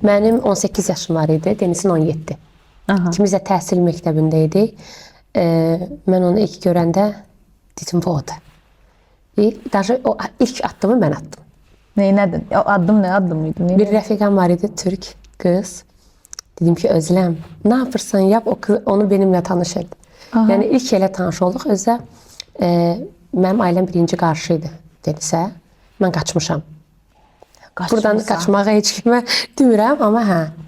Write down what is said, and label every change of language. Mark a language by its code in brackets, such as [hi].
[az] Mənim 18 yaşım var idi, Denizin 17. İkimiz də təhsil məktəbində idik. Mən onu ilk görəndə dedim, bu odur. Даже o ilk addımı mən atdım. Neynədin? O addım nə addım idi? Bir rəfiqam var idi, Türk qız. Dedim ki, [tr] Özlem, ne yapırsan yap, onu benimle tanış et. [az] Yani ilk elə tanış olduq. Özdə mənim ailəm birinci qarşıydı Denizə. Mən qaçmışam. Buradan qaçmağa heç kimə demirəm, amma hə.